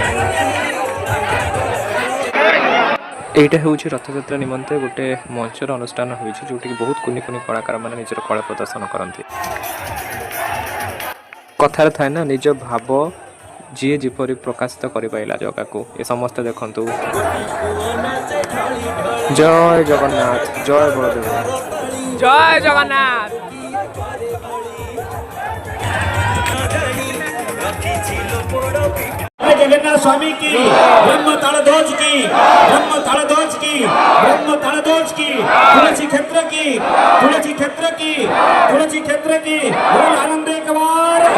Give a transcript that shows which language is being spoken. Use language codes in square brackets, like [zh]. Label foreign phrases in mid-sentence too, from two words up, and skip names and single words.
[or] এইটা ହେଉଛି ରଥଯାତ୍ରା ନିମନ୍ତେ ଗୋଟେ ମଞ୍ଚର ଅନୁଷ୍ଠାନ ହୋଇଛି, ଯେଉଁଠିକି ବହୁତ କୁନି କୁନି କଳାକାରମାନେ ନିଜର କଳା ପ୍ରଦର୍ଶନ କରନ୍ତି। କଥାରେ ଥାଏ ନା, ନିଜ ଭାବ ଯିଏ ଯେପରି ପ୍ରକାଶିତ କରିପାରିଲା ଜଗାକୁ। ଏ ସମସ୍ତେ ଦେଖନ୍ତୁ। ଜୟ ଜଗନ୍ନାଥ, ଜୟ ବଳଦେବ। ଜୟ ଜଗନ୍ନାଥ। [hi] जगन्नाथ स्वामी की ब्रह्म तालध्वज की ब्रह्म तालध्वज की ब्रह्म तालध्वज की तुलसी क्षेत्र की तुलसी क्षेत्र की तुलसी क्षेत्र की बोल आनंद एक बार।